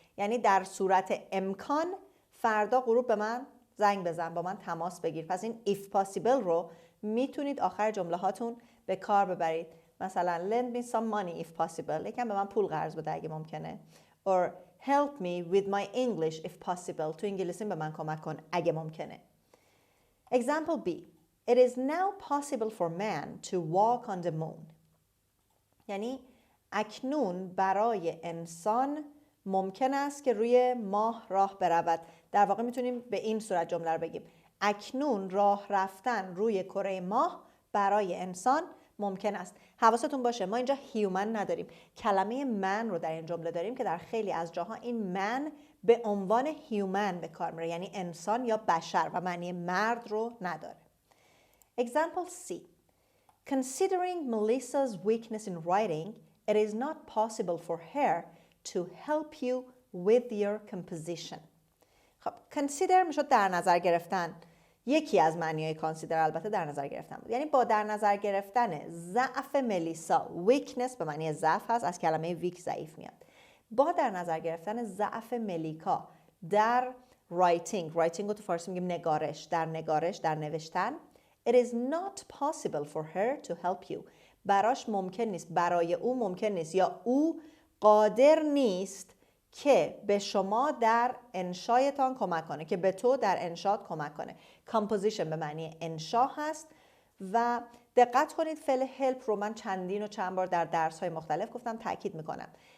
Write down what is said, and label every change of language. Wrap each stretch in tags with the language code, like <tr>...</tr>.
<fa>یعنی در صورت امکان فردا غروب به من زنگ بزن، با من تماس بگیر. پس این</fa> <en>if possible</en> <fa>رو میتونید آخر جمله هاتون به کار ببرید. مثلا</fa> <en>lend me some money if possible.</en> <fa>یکم به من پول قرض بده اگه ممکنه.</fa> <en>Or help me with my English if possible.</en> <fa>تو انگلیسی به من کمک کن اگه ممکنه.</fa> <en>Example B. It is now possible for man to walk on the moon.</en> <fa>یعنی اکنون برای انسان ممکن است که روی ماه راه برود. در واقع میتونیم به این صورت جمله رو بگیم. اکنون راه رفتن روی کره ماه برای انسان ممکن است. حواستون باشه ما اینجا human نداریم. کلمه man رو در این جمله داریم که در خیلی از جاها این man به عنوان human به کار میره، یعنی انسان یا بشر و معنی مرد رو نداره.</fa> <en>Example C. Considering Melissa's weakness in writing, it is not possible for her to help you with your composition.</en> <fa>خب consider میشد در نظر گرفتن. یکی از معنی‌های consider البته در نظر گرفتن بود. یعنی با در نظر گرفتن ضعف ملیسا، weakness به معنی ضعف هست، از کلمه weak ضعیف میاد. با در نظر گرفتن ضعف ملیکا در writing رو تو فارسی میگیم نگارش، در نوشتن.</fa> <en>It is not possible for her to help you.</en> <fa>براش ممکن نیست، برای او ممکن نیست یا او قادر نیست که به شما در انشایتان کمک کنه، که به تو در انشات کمک کنه. composition به معنی انشا هست و دقت کنید فعل help رو من چند بار در درس‌های مختلف گفتم، تاکید میکنم.</fa>